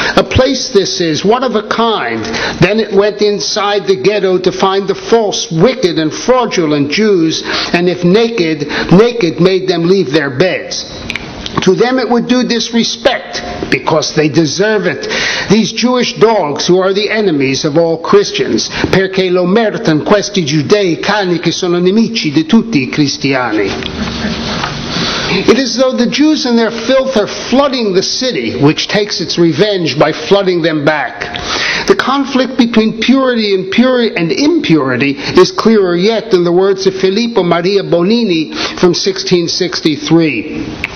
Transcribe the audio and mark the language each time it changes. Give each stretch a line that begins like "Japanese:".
English: A place this is, one of a kind. Then it went inside the ghetto to find the false, wicked, and fraudulent Jews, and if naked made them leave their beds. To them it would do disrespect, because they deserve it. These Jewish dogs who are the enemies of all Christians,
Italian: perché lo meritano questi giudei cani che sono nemici di tutti I cristiani.
English: It is though the Jews in their filth are flooding the city, which takes its revenge by flooding them back. The conflict between purity and impurity is clearer yet in the words of Filippo Maria Bonini from 1663.